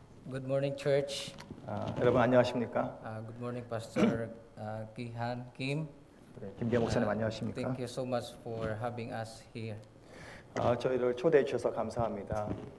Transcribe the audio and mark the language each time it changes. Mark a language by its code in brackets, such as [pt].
[en] Good morning, church. [ko] 여러분 안녕하십니까? [en] Good morning, Pastor Kihan Kim. [ko] 네, 김기현 목사님 안녕하십니까? [en] Thank you so much for having us here. [ko] 저희를 초대해 주셔서 감사합니다.